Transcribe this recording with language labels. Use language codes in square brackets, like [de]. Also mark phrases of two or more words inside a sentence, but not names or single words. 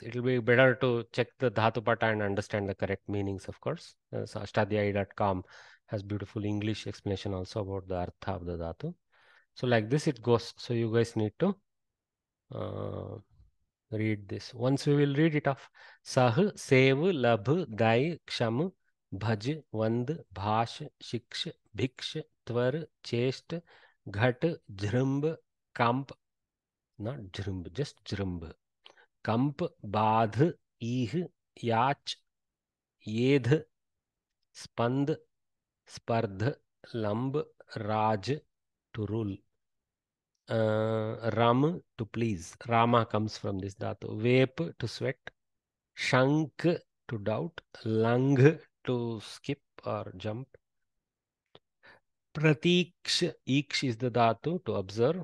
[en] It will be better to check the Dhatupata and understand the correct meanings, of course. So Ashtadhyayi.com has beautiful English explanation also about the Artha of the Dhatu. So like this it goes. So you guys need to read this. Once we will read it off. [sa] Sah, Sev, Labh, Dai, Ksham, Bhaj, Vand, Bhash, Shiksh, Bhiksh, Tvar, Chest, Ghat, Jhrumb, Kamp, not Jhrumb, just Jhrumb. कंप बाध ईह याच येध स्पंद स्पर्ध लंब राज [en] to rule. Ram, to please. Rama comes from this dhatu. Vep, to sweat. Shank, to doubt. Lang, to skip or jump. Pratiksh, iksh is the dhatu, to observe.